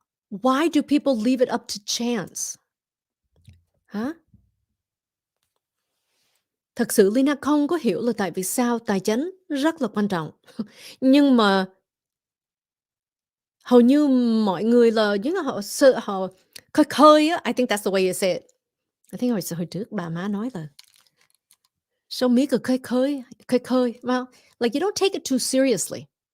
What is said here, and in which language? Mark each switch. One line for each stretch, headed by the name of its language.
English: Why do people leave it up to chance?
Vietnamese: Hả? Thật sự Leyna không có hiểu là tại vì sao tài chính rất là quan trọng. Nhưng mà hầu như mọi người là những họ khơi khơi á,
English: I think that's the way you say it. I think
Vietnamese: hồi trước bà má nói là "Sao mí cứ khơi khơi."
English: Well, like you don't take it too seriously.